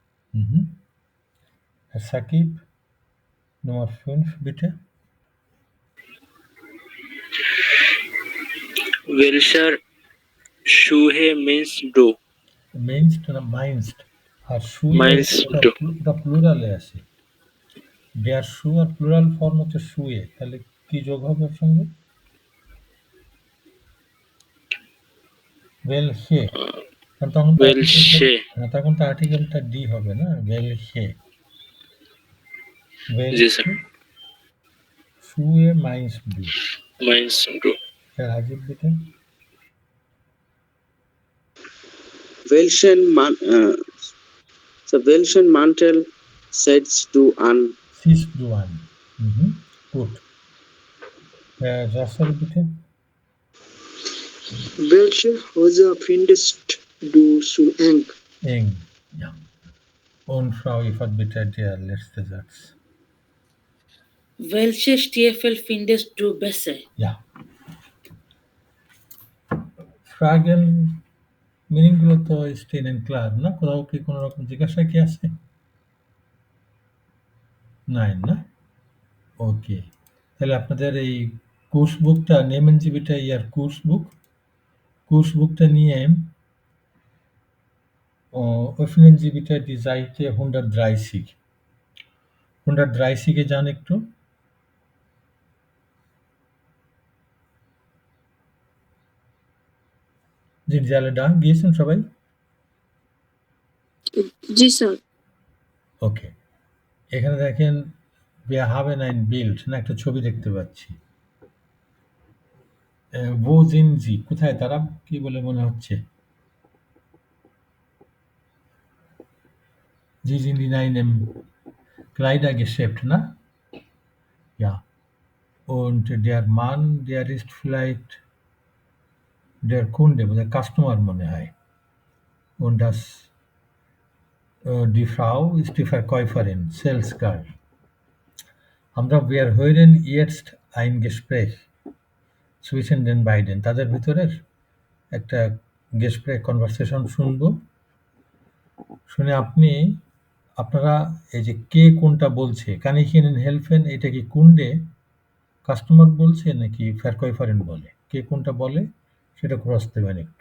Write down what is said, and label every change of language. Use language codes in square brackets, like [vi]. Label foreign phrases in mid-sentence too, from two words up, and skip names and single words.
[de] Herr Sakib, Nummer 5, bitte. Welcher Schuhe meinst du? Meinst না meinst? আর Schuhe Meinst du? [bn] ওটা প্লুরালে আছে। [de] Der Schuh [bn] আর প্লুরাল ফর্ম হচ্ছে Schuhe, তাহলে কি যোগ হবে ওর সঙ্গে? [de] Welche? [bn] তখন তো আর্টিকেলটা ডি হবে না? Welche? জি স্যার। [de] Schuhe meinst du? Meinst du? Herr Hajib, bitte. Welchen Mantel setzt du an? Siehst du an. Gut. Herr Russell, bitte. Welche Hose findest du zu eng? Eng, ja. Und Frau Ifat, bitte der letzte Satz. Welche Stiefel findest du besser? Ja. Fragen, [bn] মিনিংগুলো তো স্টেন এন্ড ক্লার না? কোথাও কি কোনো রকম জিজ্ঞাসা কি আছে? নাই না? ওকে, তাহলে আপনাদের এই কোর্স বুকটা নেমেন জিবিটা ইয়ার কোর্স বুকটা নিয়ে [de] öffnen Sie bitte die Seite 130. [bn] 130 যান একটু। জি, জালেদা গিয়েছেন সবাই? জি স্যার। ওকে, এখানে দেখেন [de] wir haben ein Bild, [bn] না একটা ছবি দেখতে পাচ্ছি। [de] wo sind Sie? [bn] কোথায় তারা? কি বলে মনে হচ্ছে? [de] Sie sind in einem Kleidergeschäft, না? Ja. Und der Mann, der ist vielleicht der Kunde, der Customer [bn] মনে হয়। [de] Und die Frau ist die Verkäuferin, [en] Sales Girl. [de] Wir hören jetzt ein Gespräch zwischen den beiden. [bn] তাদের ভিতরের একটা কনভারসেশন শুনবো। শুনে আপনারা এই যে কে কোনটা বলছে, [de] kann ich Ihnen helfen, [bn] এটা কি কুন্ডে কাস্টমার বলছে নাকি Verkäuferin বলে? কে কোনটা বলে সেটা ক্রস দেবেন একটু।